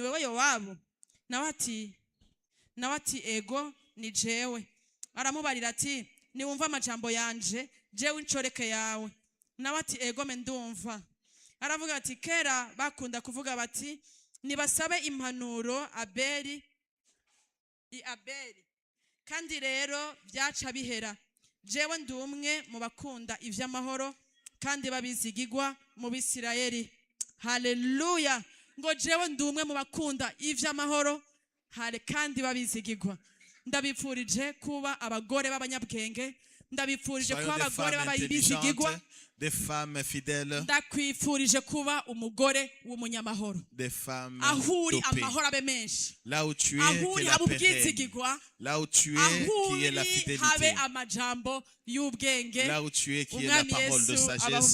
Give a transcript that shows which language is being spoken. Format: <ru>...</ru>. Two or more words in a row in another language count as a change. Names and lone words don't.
<rn>wewe Yowabu nawe ati ego ni jewe aramubarira ati niwumva amajambo yanje jewe incoreke yawe nawe ati ego me ndumva aravuga ati kera bakunda kuvuga bati nibasabe impanuro Abeli kandi rero byaca bihera jewe ndumwe mu bakunda ivy'amahoro kandi babizigigwa mu Bisirayeli. Haleluya. Ngo jewe ndumwe mu bakunda ivy'amahoro kandi babizigigwa. Ndabipfurije kuba abagore b'abanyabwenge. Ndabipfurije kuba abagore b'abizigigwa.</rn> <fr>Des femmes fidèles.</fr> <rn>Ndakwifurije kuba umugore w'umunyamahoro.</rn> <fr>Des femmes</fr> <rn>ahuri amahoro abe menshi.</rn> <fr>Là où tu es, que la paix règne. Là où tu es, qui est la fidélité. Là où tu es, qui est la parole de sagesse.</fr>